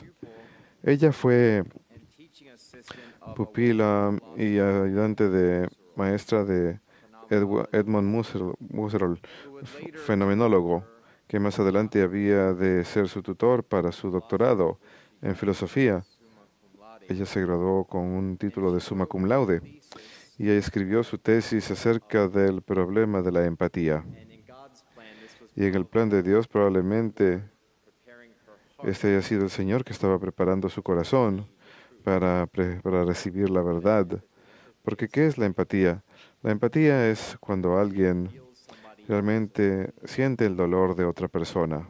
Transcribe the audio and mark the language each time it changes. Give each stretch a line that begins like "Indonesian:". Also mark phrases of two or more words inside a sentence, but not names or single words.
Spanish: Ella fue pupila y ayudante de maestra de Edmund Husserl, fenomenólogo, que más adelante había de ser su tutor para su doctorado en filosofía. Ella se graduó con un título de
Latin: summa cum laude
Spanish: y ella escribió su tesis acerca del problema de la empatía. Y en el plan de Dios probablemente este haya sido el Señor que estaba preparando su corazón para recibir la verdad. Porque ¿qué es la empatía? La empatía es cuando alguien realmente siente el dolor de otra persona.